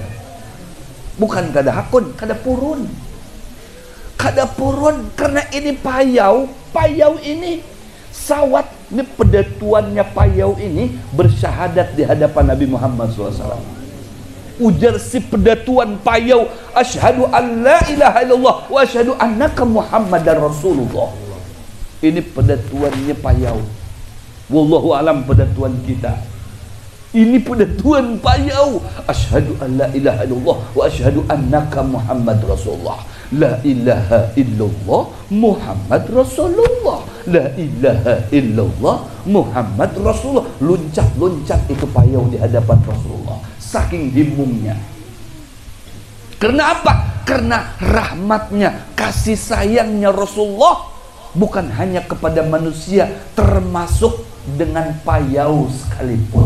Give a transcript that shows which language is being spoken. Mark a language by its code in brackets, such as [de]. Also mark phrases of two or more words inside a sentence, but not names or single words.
[bjn] Bukan kada hakun, kada purun. Kada purun karena ini payau. Payau ini sawat di pedatuannya payau ini bersyahadat di hadapan Nabi Muhammad SAW. Ujar si pedatuan payau, [ar] أشهد أن لا إله إلا الله وأشهد أنك محمدا رسول الله. [bjn] Ini pedatuannya payau. [ar] والله أعلم [bjn] pedatuan kita. Ini pedatuan payau. [ar] أشهد أن لا إله إلا الله وأشهد أنك محمد رسول الله. لا إله إلا الله محمد رسول الله. لا إله إلا الله محمد رسول الله. [bjn] Loncat-loncat itu payau di hadapan Rasulullah, saking himungnya. Karena apa? Karena rahmatnya, kasih sayangnya Rasulullah bukan hanya kepada manusia, termasuk dengan payau sekalipun.